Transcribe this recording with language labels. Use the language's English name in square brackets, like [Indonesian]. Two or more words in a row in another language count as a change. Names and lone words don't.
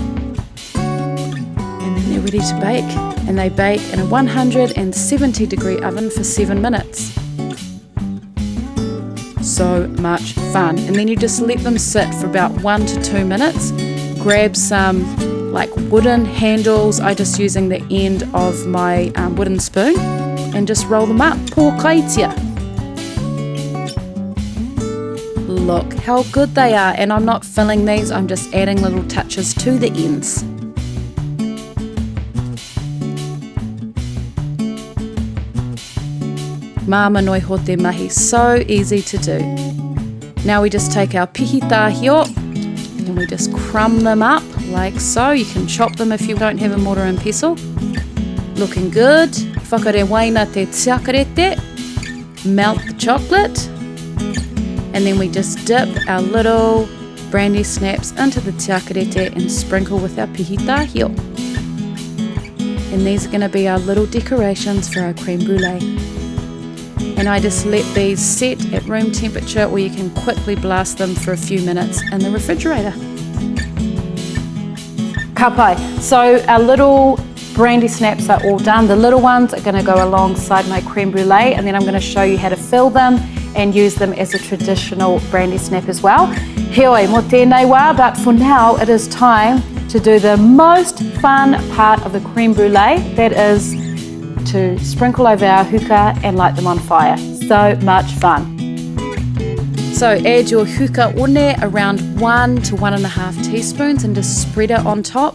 [English] And then they're ready to bake. And they bake in a 170 degree oven for 7 minutes. So much fun. And then you just let them sit for about 1 to 2 minutes. Grab some like wooden handles. I just using the end of my wooden spoon and just roll them up. [Māori] Pō kaitia. [English] Look how good they are. And I'm not filling these, I'm just adding little touches to the ends. [Māori] Māma noi ho te mahi, [English] so easy to do. Now we just take our pihitahio and we just crumb them up like so. You can chop them if you don't have a mortar and pestle. Looking good. [Māori] Whakarewaina te tiakarete. [English] Melt the chocolate. And then we just dip our little brandy snaps into the tiakarete and sprinkle with our pihitahio. And these are going to be our little decorations for our creme brulee. And I just let these set at room temperature where you can quickly blast them for a few minutes in the refrigerator. [Māori] Ka pai. [English] So our little brandy snaps are all done. The little ones are going to go alongside my creme brulee, and then I'm going to show you how to fill them and use them as a traditional brandy snap as well. [Māori] Heoi, mo tēnei wā, [English] but for now it is time to do the most fun part of the creme brulee. That is to sprinkle over our huka and light them on fire. So much fun. So add your huka one around 1 to 1.5 teaspoons and just spread it on top.